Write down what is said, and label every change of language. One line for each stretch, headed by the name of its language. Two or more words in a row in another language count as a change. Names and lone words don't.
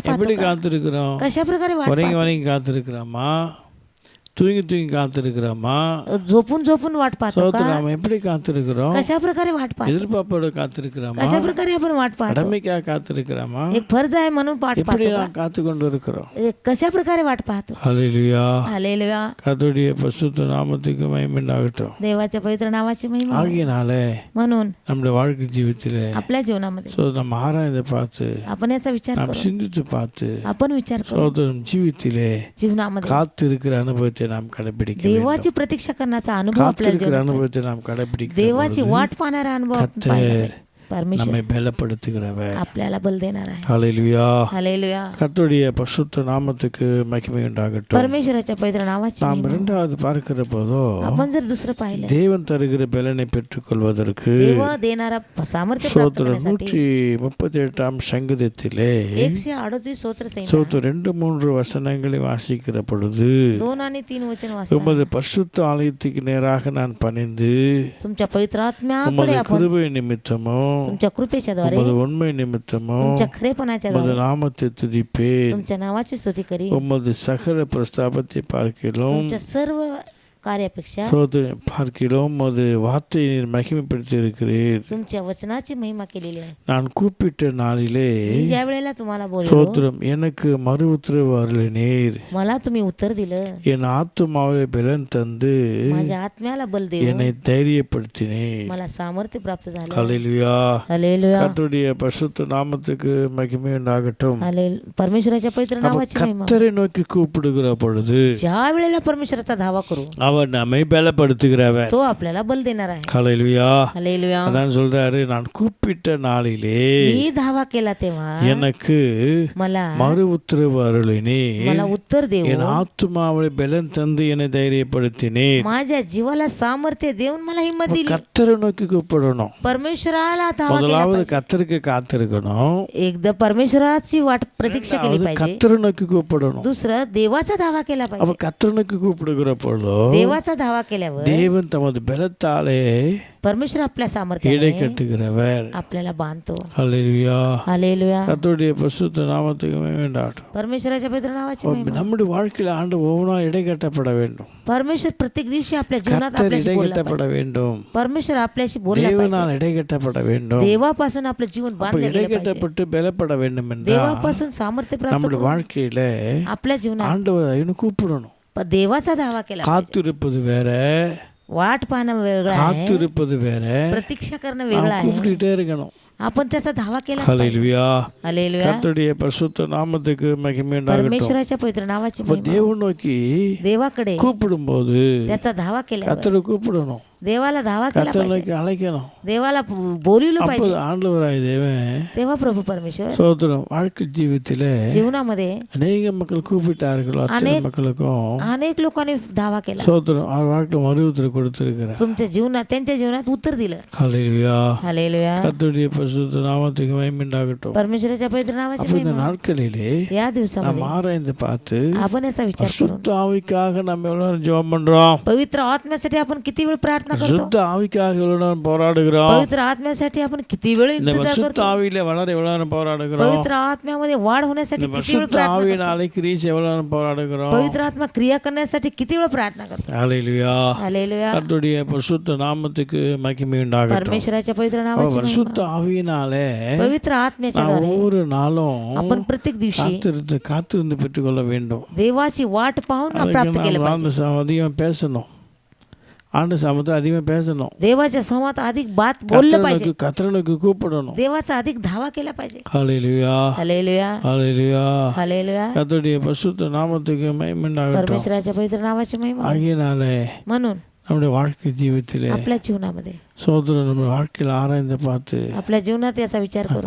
Tamil: எப்படி
Marathi: पाहतो का?
Tamil: காத்திருக்கிறோம்?
Marathi: कशा प्रकारे वाट
Tamil: வணங்கி
Marathi: पाहतो?
Tamil: வணங்கி காத்திருக்கிறோமா? தூங்கி தூங்கி காத்திருக்கிறோமா?
Marathi: झोपून झोपून वाट पाहतो का?
Tamil: சோதரம் நாம் எப்படி காத்திருக்கிறோம்?
Marathi: कशा प्रकारे वाट पाहतो?
Tamil: எதிர்பார்ப்போடு காத்திருக்கிறோமா?
Marathi: कशा प्रकारे आपण वाट पाहतो?
Tamil: கடமைக்காக காத்திருக்கிறோமா?
Marathi: एक फर्ज आहे म्हणून वाट
Tamil: எப்படி
Marathi: पाहतो
Tamil: நாம் காத்து கொண்டு இருக்கிறோம்?
Marathi: का? कशा प्रकारे वाट पाहतो?
Tamil: ஹல்லேலூயா.
Marathi: हालेलुया.
Tamil: கர்த்தருடைய பரிசுத்த நாமத்துக்கு மகிமை உண்டாகட்டும்.
Marathi: देवाच्या पवित्र नावाची महिमा हो.
Tamil: ஆகியனாலே
Marathi: म्हणून
Tamil: நம்முடைய வாழ்க்கை ஜீவித்திலே
Marathi: आपल्या जीवनामध्ये
Tamil: நம்ம ஆராய்ந்து பார்த்து
Marathi: आपण याचा विचार
Tamil: நாம்
Marathi: करू.
Tamil: சிந்தித்து பார்த்து
Marathi: आपण विचार करू.
Tamil: சோதரம் ஜீவித்திலே
Marathi: जीवनामध्ये
Tamil: காத்து இருக்கிற அனுபவத்தை நாம் கடைபிடிக்க வேண்டும்.
Marathi: देवाची प्रतीक्षा करण्याचा अनुभव आपल्या
Tamil: காத்திருக்கிற
Marathi: जीवनात
Tamil: அனுபவத்தை நாம் கடைபிடிக்க
Marathi: देवाची वाट पाहणारा अनुभव आपण
Tamil: கர்த்தர்
Marathi: पाहिला पाहिजे. परमेश्वर
Tamil: நம்மை பலப்படுத்துகிறவர்.
Marathi: आपल्याला बल देणार आहे.
Tamil: ஹல்லேலூயா.
Marathi: हालेलुया.
Tamil: கர்த்தருடைய பரிசுத்த நாமத்துக்கு மகிமை உண்டாகட்டும்.
Marathi: परमेश्वराच्या पवित्र नावाची
Tamil: நாம்
Marathi: महिमा.
Tamil: இரண்டாவது பார்க்கிற போதோ
Marathi: आपण जर दुसरं पाहिलं
Tamil: தேவன் தருகிற பலனை பெற்றுக்கொள்வதற்கு
Marathi: देव देणारा सामर्थ्य प्राप्त
Tamil: சோத்திரம்
Marathi: करण्यासाठी
Tamil: 138 சங்கீதத்திலே
Marathi: 138 स्तोत्र संहिता
Tamil: சோத்திரம் 2-3 வசனங்களை வாசிக்கிற பொழுது
Marathi: 2 आणि 3 वचन वाचताना
Tamil: உமது பரிசுத்த ஆலயத்துக்கு நேராக நான் பணிந்து
Marathi: तुमच्या पवित्र आत्म्याकडे
Tamil: உமது
Marathi: आपण
Tamil: கிருபை நிமித்தமும்
Marathi: तुमच्या कृपेच्या द्वारे
Tamil: உமது உண்மை நிமித்தமும்
Marathi: तुमच्या खरेपणाच्या
Tamil: உமது
Marathi: द्वारे
Tamil: நாமத்தை துதிப்பேன்.
Marathi: तुमच्या नावाची स्तुती करी.
Tamil: உமது சகல பிரஸ்தாபத்தை பார்க்கிலும்
Marathi: तुमच्या सर्व कार्यापेक्षा
Tamil: சோதரம் பார்க்கிலும் உமது வார்த்தையை நீர் மகிமைப்படுத்தி இருக்கிறீர்.
Marathi: तुमच्या वचनाची महिमा केलेली आहे.
Tamil: நான் கூப்பிட்ட நாளிலே
Marathi: मी ज्या वेळेला तुम्हाला बोललो
Tamil: சோத்திரம் எனக்கு மறு உத்தரவு அருளினீர்.
Marathi: मला तुम्ही उत्तर दिलं.
Tamil: என் ஆத்துமாவை பலன் தந்து
Marathi: माझ्या आत्म्याला बल देऊन
Tamil: என்னை தைரியப்படுத்தினீர்.
Marathi: मला सामर्थ्य प्राप्त झालं.
Tamil: ஹல்லேலூயா.
Marathi: हालेलुया.
Tamil: கர்த்தருடைய பரிசுத்த நாமத்துக்கு மகிமை உண்டாகட்டும்.
Marathi: परमेश्वराच्या पवित्र
Tamil: அப்ப
Marathi: नावाची महिमा.
Tamil: கர்த்தரை நோக்கி கூப்பிடுகிற பொழுது
Marathi: ज्या वेळेला परमेश्वराचा धावा करू
Tamil: அவர் நம்மை பலப்படுத்துகிறவர்.
Marathi: तो आपल्याला बल देणार आहे.
Tamil: ஹல்லேலூயா.
Marathi: हालेलुया.
Tamil: அதான் சொல்றாரு, நான் கூப்பிட்ட நாளிலே
Marathi: मी धावा केला तेव्हा
Tamil: எனக்கு
Marathi: मला
Tamil: மறு உத்தரவு அருளினீர்.
Marathi: मला उत्तर
Tamil: என்
Marathi: देऊन
Tamil: ஆத்துமாவை பலன் தந்து என்னை தைரியப்படுத்தினீர்.
Marathi: माझ्या जीवाला सामर्थ्य देऊन मला हिंमत दिली.
Tamil: கர்த்தரை நோக்கி கூப்பிடணும்.
Marathi: परमेश्वराला धावा केला
Tamil: முதலாவது
Marathi: पाहिजे.
Tamil: கர்த்தருக்கு காத்திருக்கணும்.
Marathi: एकदा परमेश्वराची वाट प्रतीक्षा केली
Tamil: அது
Marathi: पाहिजे.
Tamil: கர்த்தரை நோக்கி கூப்பிடணும்.
Marathi: दुसरं देवाचा धावा केला
Tamil: அப்ப
Marathi: पाहिजे.
Tamil: கர்த்தரை நோக்கி கூப்பிடுகிற பொழுது
Marathi: देवाचा धावा केल्यावर
Tamil: தேவன் தமது பலத்தாலே
Marathi: परमेश्वर आपल्या
Tamil: இடை
Marathi: सामर्थ्याने
Tamil: கட்டுகிறவர்.
Marathi: आपल्याला बांधतो.
Tamil: ஹல்லேலூயா.
Marathi: हालेलुया.
Tamil: கர்த்தருடைய பரிசுத்த நாமத்துக்கு மகிமை உண்டாகட்டும்.
Marathi: परमेश्वराच्या पवित्र नावाची महिमा.
Tamil: நம்முடைய வாழ்க்கையில் ஆண்டு ஒவ்வொரு நாள் இடை கட்டப்பட வேண்டும்.
Marathi: परमेश्वर प्रत्येक दिवशी आपल्या जीवनात
Tamil: கர்த்தர்
Marathi: आपल्याशी
Tamil: இடை
Marathi: बोलला
Tamil: கட்டப்பட
Marathi: पाहिजे.
Tamil: வேண்டும்.
Marathi: परमेश्वर आपल्याशी बोलला पाहिजे.
Tamil: தேவனால் இடை கட்டப்பட வேண்டும்.
Marathi: देवापासून आपलं जीवन
Tamil: அப்ப
Marathi: बांधलं
Tamil: இடை
Marathi: गेलं पाहिजे.
Tamil: கட்டப்பட்டு பலப்பட வேண்டும் என்றால்
Marathi: देवापासून सामर्थ्य प्राप्त
Tamil: நம்முடைய
Marathi: करून
Tamil: வாழ்க்கையில
Marathi: आपल्या जीवनात
Tamil: ஆண்டவர் இன்னும் கூப்பிடணும்.
Marathi: देवाचा धावा केला पाहिजे.
Tamil: காத்திருப்பது வேற,
Marathi: वाट पाहणं वेगळं आहे.
Tamil: காத்திருப்பது வேற,
Marathi: प्रतीक्षा करणं
Tamil: நாம்
Marathi: वेगळं आहे.
Tamil: கூப்பிட்டுட்டே இருக்கணும்.
Marathi: आपण त्याचा धावा केला.
Tamil: ஹல்லேலூயா.
Marathi: हालेलुया.
Tamil: கர்த்தருடைய பரிசுத்த நாமத்துக்கு மகிமை உண்டாகட்டும்.
Marathi: परमेश्वराच्या पवित्र नावाची
Tamil: அப்ப
Marathi: महिमा.
Tamil: தேவன் நோக்கி
Marathi: देवाकडे
Tamil: கூப்பிடும்போது
Marathi: त्याचा धावा केला.
Tamil: கர்த்தரை கூப்பிடணும்,
Marathi: देवाला धावा केला
Tamil: கர்த்தரை
Marathi: पाहिजे.
Tamil: நோக்கி அழைக்கணும்.
Marathi: देवाला बोलिवलं
Tamil: அப்போ
Marathi: पाहिजे.
Tamil: ஆண்டவராய் தேவன்
Marathi: तेव्हा प्रभू परमेश्वर
Tamil: சோதரம் வாழ்க்கை ஜீவித்திலே
Marathi: जीवनामध्ये
Tamil: அநேக மக்கள் கூப்பிட்டார்கள். அத்தனை மக்களுக்கும்
Marathi: अनेक लोकांनी धावा केला.
Tamil: சோதரம் அவர் வாழ்க்கை மறுபத்தில் கொடுத்திருக்கிறார்.
Marathi: तुमच्या जीवनात त्यांच्या जीवनात उत्तर दिलं.
Tamil: ஹல்லேலூயா.
Marathi: हालेलुया.
Tamil: கர்த்தருடைய பரிசுத்த நாமத்துக்கு மகிமை உண்டாகட்டும்.
Marathi: परमेश्वराच्या पवित्र नावाची
Tamil: அப்ப இந்த
Marathi: महिमा.
Tamil: நாட்களிலே
Marathi: या
Tamil: நாம்
Marathi: दिवसामध्ये
Tamil: ஆராய்ந்து பார்த்து
Marathi: आपण याचा विचार करून
Tamil: சுத்த ஆவிக்காக நம்ம எவ்வளவு நேரம் ஜெபம் பண்றோம்,
Marathi: पवित्र आत्म्यासाठी आपण किती वेळ प्रार्थना करतो.
Tamil: சுத்த ஆவிக்காக எவ்வளவு நேரம் போராடுகிறோம்,
Marathi: पवित्र आत्म्यासाठी आपण किती वेळ
Tamil: இந்த
Marathi: इंतजार
Tamil: பரிசுத்த
Marathi: करतो.
Tamil: ஆவியில வளர எவ்வளவு நேரம் போராடுகிறோம்,
Marathi: पवित्र आत्म्यामध्ये वाढ होण्यासाठी
Tamil: இந்த
Marathi: किती वेळ
Tamil: பரிசுத்த
Marathi: प्रार्थना करतो.
Tamil: ஆவியினாலே கிரீஸ் எவ்வளவு நேரம் போராடுகிறோம்.
Marathi: पवित्र आत्मा क्रिया करण्यासाठी किती वेळ प्रार्थना करतो.
Tamil: ஹல்லேலூயா.
Marathi: हालेलुया.
Tamil: கர்த்தருடைய பரிசுத்த நாமத்துக்கு மகிமை உண்டாகட்டும்.
Marathi: परमेश्वराच्या पवित्र नावाची
Tamil: பரிசுத்த
Marathi: महिमा.
Tamil: ஆவியினாலே
Marathi: पवित्र आत्म्याच्या
Tamil: நாம்
Marathi: द्वारे
Tamil: ஒவ்வொரு நாளும்
Marathi: आपण प्रत्येक दिवशी
Tamil: காத்திருந்து பெற்றுக்கொள்ள வேண்டும்.
Marathi: देवाची वाट पाहून प्राप्त केलं
Tamil: அதுக்கு
Marathi: पाहिजे.
Tamil: நாம் அதிகம் பேசணும், ஆண்டு சமூகத்தில் அதிகமாக பேசணும்,
Marathi: देवाच्या संवादात अधिक बात बोललं पाहिजे.
Tamil: கர்த்தனுக்கு கூப்பிடணும்.
Marathi: देवाचा अधिक धावा केला पाहिजे.
Tamil: ஹல்லேலூயா.
Marathi: हालेलुया.
Tamil: ஹல்லேலூயா.
Marathi: हालेलुया.
Tamil: கர்த்தருடைய பரிசுத்த நாமத்துக்கு மகிமை உண்டாகட்டும்.
Marathi: परमेश्वराच्या पवित्र नावाची महिमा.
Tamil: ஆகையினாலே
Marathi: म्हणून
Tamil: நம்முடைய வாழ்க்கை ஜீவித்திலே
Marathi: आपल्या जीवनामध्ये
Tamil: சோதரன் நம்ம வாழ்க்கையில் ஆராய்ந்து பார்த்து
Marathi: आपल्या जीवनात याचा विचार करू.